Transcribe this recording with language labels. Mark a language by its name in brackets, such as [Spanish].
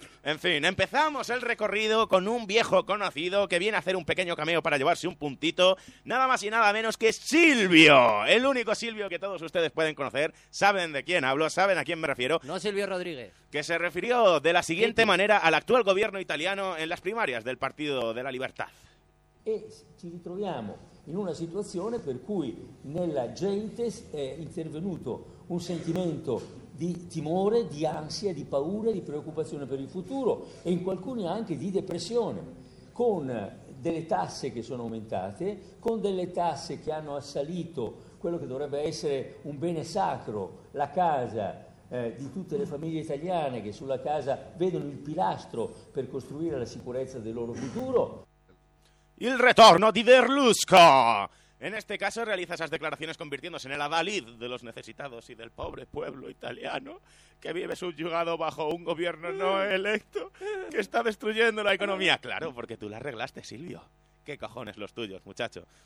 [Spanish] En fin, empezamos el recorrido con un viejo conocido que viene a hacer un pequeño cameo para llevarse un puntito. Nada más y nada menos que Silvio. El único Silvio que todos ustedes pueden conocer. Saben de quién hablo, saben a quién me refiero. No Silvio Rodríguez. Que se refirió de la siguiente manera al actual gobierno italiano en las primarias del Partido de la Libertad. [Italian] E ci ritroviamo in una situazione per cui nella gente è intervenuto un sentimento di timore, di ansia, di paura, di preoccupazione per il futuro e in alcuni anche di depressione, con delle tasse che sono aumentate, con delle tasse che hanno assalito quello che dovrebbe essere un bene sacro, la casa di tutte le famiglie italiane che sulla casa vedono il pilastro per costruire la sicurezza del loro futuro. Il ritorno di Verlusco! [Spanish] En este caso realiza esas declaraciones convirtiéndose en el adalid de los necesitados y del pobre pueblo italiano que vive subyugado bajo un gobierno no electo que está destruyendo la economía. Claro, porque tú la arreglaste, Silvio. ¿Qué cojones los tuyos, muchacho?